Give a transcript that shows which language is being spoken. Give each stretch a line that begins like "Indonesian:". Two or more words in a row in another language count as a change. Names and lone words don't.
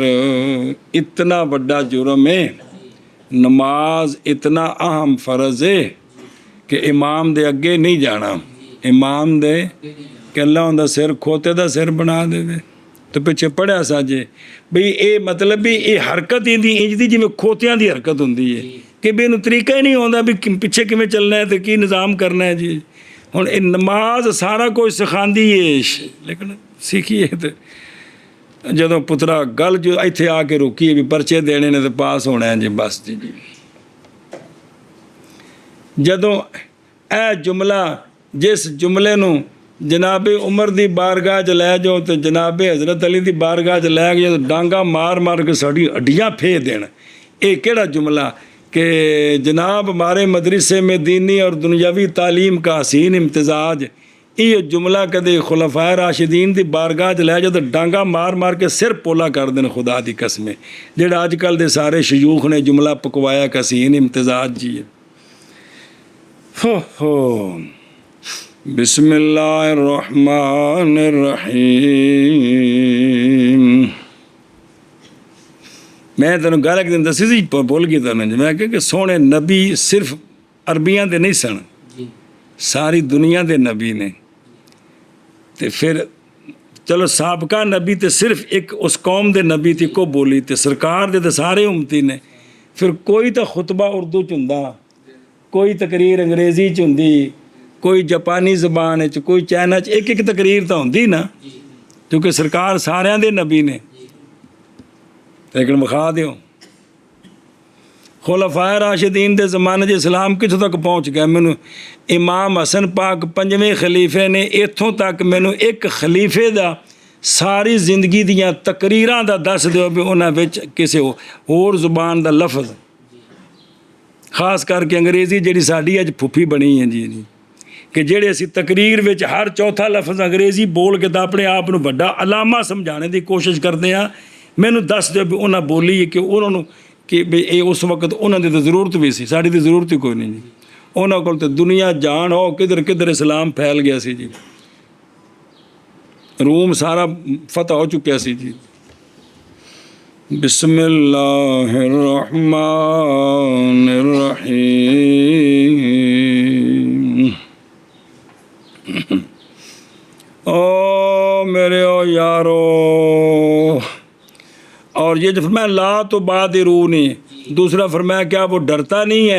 Punjabi: اتنا بڑا جرم ہے نماز اتنا اہم فرض ہے کہ امام دے اگے نہیں جانا امام دے کہ اللہ ان دا سر کھوتے دا سر بنا دے دے تو پیچھے پڑھیا سا جی بھئی اے مطلب بھی اے حرکت انج دی جی میں کھوتیاں دی حرکت ہوندی ہے کہ بھی انہوں طریقہ ہی نہیں ہوندا بھی پیچھے کیویں چلنا ہے تو کی نظام کرنا ہے جی. ہن اے نماز سارا کچھ سکھاندی ہے لیکن سیکھیے تو جدوں پترا گل جو ایتھے آ کے روکی بھی پرچے دینے نے تو پاس ہونا ہے جی بس جی جدوں اے جملہ جس جملے نو جناب عمر دی بارگاہ چ لے جاؤ تو جناب حضرت علی دی بارگاہ چ لے گئے تو ڈانگا مار مار کے ساڈی ہڈیاں پھے دین.
Urdu: اے کیڑا جملہ کہ جناب ہمارے مدرسے میں دینی اور دنیاوی تعلیم کا حسین امتزاج یہ جملہ کدے خلفائے راشدین دی بارگاہ چ لے جاؤ
Punjabi: تو ڈانگا مار مار کے سر پولا کر دین خدا دی قسم جڑا اج کل دے سارے شیوخ نے جملہ پکوایا کہ حسین امتزاج جی.
Arabic: ہو بسم اللہ الرحمن الرحیم.
Punjabi: میں تینوں گل ایک دن دسی سی بول گئی تینوں میں کہ سونے نبی صرف عربیاں دے نہیں سن ساری دنیا دے نبی نے تے پھر چلو سابقہ نبی تے صرف ایک اس قوم دے نبی تے کو بولی تے سرکار دے تے سارے امتی نے پھر کوئی تا خطبہ اردو چ ہوندا کوئی تقریر انگریزی چ ہوندی کوئی جاپانی زبان ہے کوئی چائنا ایک ایک تقریر تو ہوندی نا کیونکہ سرکار ساریاں دے نبی نے لیکن مخا دیو ਖੁਲਾਫਾਏ ਰਾਸ਼ਿਦੀਨ ਦੇ ਜ਼ਮਾਨੇ 'ਚ ਇਸਲਾਮ ਕਿੱਥੋਂ ਤੱਕ ਪਹੁੰਚ ਗਿਆ? ਮੈਨੂੰ ਇਮਾਮ ਹਸਨ ਪਾਕ 5ਵੇਂ ਖਲੀਫੇ ਨੇ ਇੱਥੋਂ ਤੱਕ ਮੈਨੂੰ ਇੱਕ ਖਲੀਫੇ ਦਾ ਸਾਰੀ ਜ਼ਿੰਦਗੀ ਦੀਆਂ ਤਕਰੀਰਾਂ ਦਾ ਦੱਸ ਦਿਓ ਵੀ ਉਹਨਾਂ ਵਿੱਚ ਕਿਸੇ ਹੋਰ ਜ਼ੁਬਾਨ ਦਾ ਲਫ਼ਜ਼, ਖਾਸ ਕਰਕੇ ਅੰਗਰੇਜ਼ੀ ਜਿਹੜੀ ਸਾਡੀ ਅੱਜ ਫੁੱਫੀ ਬਣੀ ਹੈ ਜੀ, ਕਿ ਜਿਹੜੇ ਅਸੀਂ ਤਕਰੀਰ ਵਿੱਚ ਹਰ ਚੌਥਾ ਲਫ਼ਜ਼ ਅੰਗਰੇਜ਼ੀ ਬੋਲ ਕੇ ਤਾਂ ਆਪਣੇ ਆਪ ਨੂੰ ਵੱਡਾ ਅਲਾਮਾ ਸਮਝਾਉਣ ਦੀ ਕੋਸ਼ਿਸ਼ ਕਰਦੇ ਹਾਂ। ਮੈਨੂੰ ਦੱਸ ਦਿਓ ਵੀ ਉਹਨਾਂ ਬੋਲੀ ਕਿ ਉਹਨਾਂ ਨੂੰ ਕਿ ਵੀ ਇਹ ਉਸ ਵਕਤ ਉਹਨਾਂ ਦੀ ਤਾਂ ਜ਼ਰੂਰਤ ਵੀ ਸੀ, ਸਾਡੀ ਤਾਂ ਜ਼ਰੂਰਤ ਹੀ ਕੋਈ ਨਹੀਂ ਜੀ। ਉਹਨਾਂ ਕੋਲ ਤਾਂ ਦੁਨੀਆ ਜਾਣ ਹੋ ਕਿੱਧਰ ਕਿੱਧਰ ਇਸਲਾਮ ਫੈਲ ਗਿਆ ਸੀ ਜੀ, روم سارا فتح ہو چکا سی جی۔
Arabic: بسم اللہ الرحمن الرحیم۔
Urdu: او میرے او یارو، اور یہ جو فرمایا لا تو بادرونی، دوسرا فرمایا کیا وہ ڈرتا نہیں ہے؟